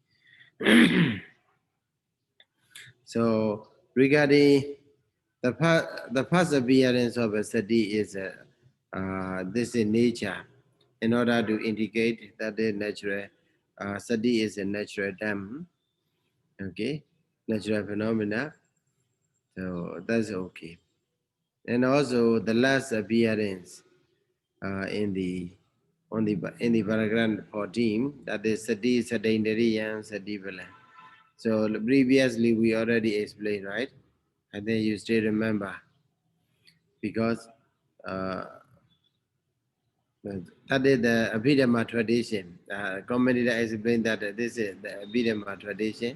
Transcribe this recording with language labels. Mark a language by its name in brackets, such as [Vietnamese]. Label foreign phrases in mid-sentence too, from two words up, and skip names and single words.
[English] So regarding the first appearance of a sati is this in nature, in order to indicate that the natural sati is a natural term, okay, natural phenomena. So that's okay. And also the last appearance in the paragraph 14, that is [Pali] sati, sataindriya, sati bala. [English] So previously we already explained, right? And then you still remember, because that is the Abhidhamma tradition. Commentator explained that this is the Abhidhamma tradition.